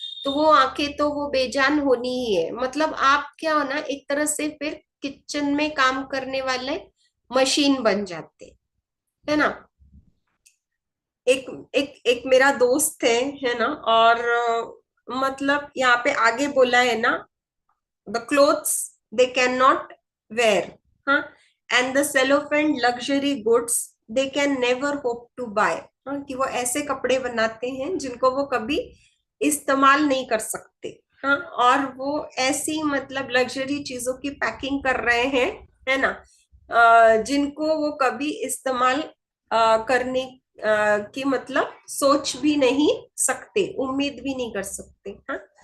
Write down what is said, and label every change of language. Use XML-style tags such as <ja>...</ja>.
<hi>तो वो आंखें तो वो बेजान होनी ही है। मतलब आप क्या हो ना, एक तरह से फिर किचन में काम करने वाले मशीन बन जाते, है ना। एक एक एक मेरा दोस्त है ना, और मतलब यहाँ पे आगे बोला है ना,</hi> <en>the clothes they cannot wear,</en> <hi>huh?</hi> <en>And the cellophane luxury goods they can never hope to buy, हाँ?</en> <hi>कि वो ऐसे कपड़े बनाते हैं जिनको वो कभी इस्तेमाल नहीं कर सकते, हाँ। और वो ऐसी मतलब लग्जरी चीजों की पैकिंग कर रहे हैं, है ना, जिनको वो कभी इस्तेमाल करने की मतलब सोच भी नहीं सकते, उम्मीद भी नहीं कर सकते, हाँ।</hi>